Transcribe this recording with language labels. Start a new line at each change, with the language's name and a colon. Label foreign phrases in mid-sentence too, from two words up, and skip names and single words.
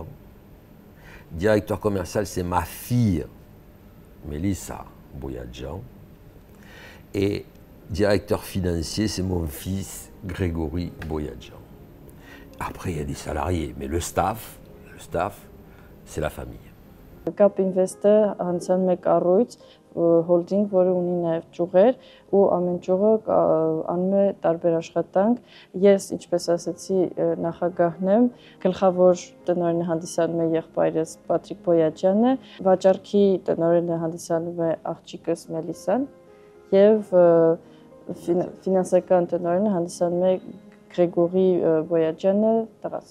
French: Directeur commercial, c'est ma fille Melissa Boyadjan. Et directeur financier, c'est mon fils Grégory Boyadjan. Après, il y a des salariés, mais le staff, c'est la famille.
Armenian: Cap Invest-ը հանցան մեկ առույց, հոլդինգ, որը ունի նաև ճյուղեր ու ամեն ճյուղը անում է տարբեր աշխատանք։ Ես, ինչպես ասացի, նախագահն եմ, գլխավոր տնօրենը հանդիսանում է եղբայրս Պատրիկ Բոյաջյանը, վաճառքի տնօրենը հանդիսանում է աղջիկս Մելիսան եւ ֆինանսական տնօրենը հանդիսանում է Գրեգորի Բոյաջյանը, տղաս։